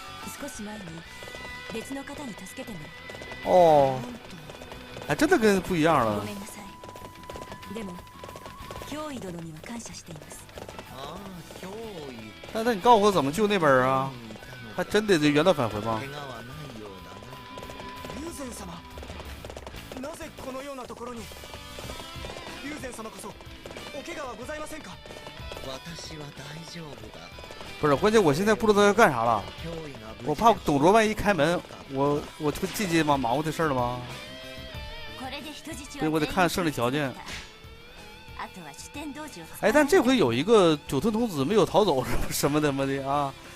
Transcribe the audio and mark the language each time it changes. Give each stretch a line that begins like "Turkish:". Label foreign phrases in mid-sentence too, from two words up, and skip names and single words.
Chinese: 哦，还真的跟不一样了。那你告诉我怎么救那边啊？还真得原道返回吗？
Japanese: なぜこのようなところに龍禅様こそお怪我はございませんか？私は大丈夫だ。
Chinese: 不是，关键我现在不知道要干啥了。我怕董卓万一开门，我就进去忙活这事儿了吗？所以我得看胜利条件。哎，但这回有一个九吞童子没有逃走什么的啊。